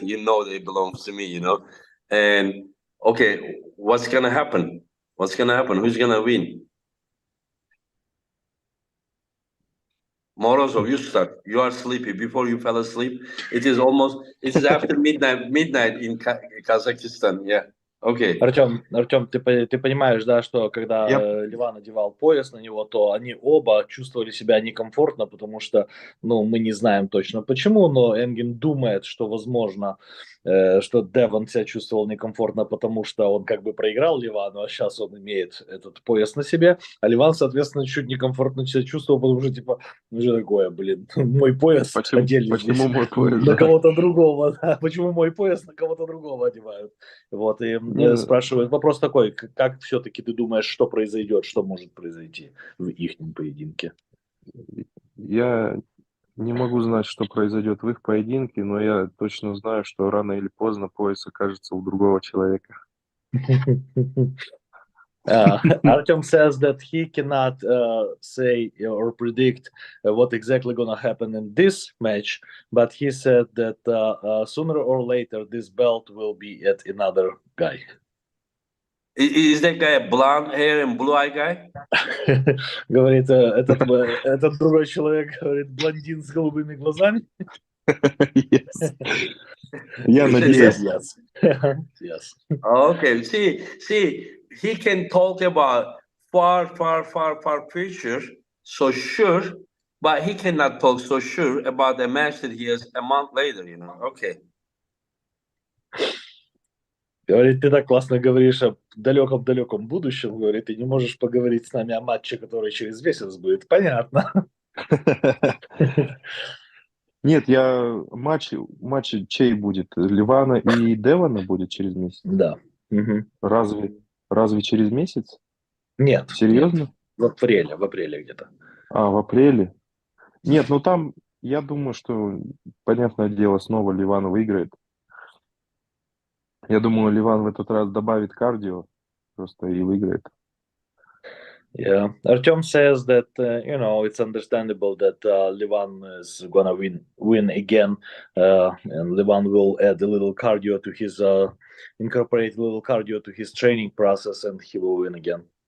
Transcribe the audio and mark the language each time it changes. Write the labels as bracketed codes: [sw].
[en] They belongs to me. And okay, what's gonna happen? Who's gonna win? Morozov, you start. You are sleepy. Before you fell asleep, it is after midnight in Kazakhstan. Yeah. Okay. [ru] Артем, ты понимаешь, да, что когда Я- Ливан надевал пояс на него, то они оба чувствовали себя некомфортно, потому что, мы не знаем точно почему, но Энгин думает, что возможно, что Девон себя чувствовал некомфортно, потому что он как бы проиграл Ливану, а сейчас он имеет этот пояс на себе, а Ливан, соответственно, чуть некомфортно себя чувствовал, потому что, типа, что такое, блин, мой пояс одели здесь мой пояс, на да? кого-то другого, да? Почему мой пояс на кого-то другого одевают? Вот, и спрашивают, вопрос такой, как все-таки ты думаешь, что произойдет, что может произойти в их поединке? Я не могу знать, что произойдет в их поединке, но я точно знаю, что рано или поздно пояс окажется у другого человека. [en] Artem says that he cannot say or predict what exactly going to happen in this match, but he said that sooner or later this belt will be at another guy. Is that guy a blonde hair and blue eye guy? [ru] Говорит, этот другой человек, говорит, блондин с голубыми глазами. [en] Yes. [ru] Я [en] He said [ru] надеюсь. [en] Yes. Yes. Okay. See, he can talk about far future, so sure, but he cannot talk so sure about a match that he has a month later, you know. Okay. [ru] Говорит, ты так классно говоришь о далеком-далеком будущем, говорит, ты не можешь поговорить с нами о матче, который через месяц будет. Понятно. Нет, матч чей будет? Ливана и Девона будет через месяц? Да. Мгм. Разве через месяц? Нет. Серьезно? Нет. В апреле где-то. В апреле? Нет, ну там, я думаю, что, понятное дело, снова Ливан выиграет. Я думаю, Ливан в этот раз добавит кардио просто и выиграет. [en] Yeah, Artyom says that it's understandable that Livan is gonna win again, and Livan will add a little cardio to his incorporate a little cardio to his training process, and he will win again.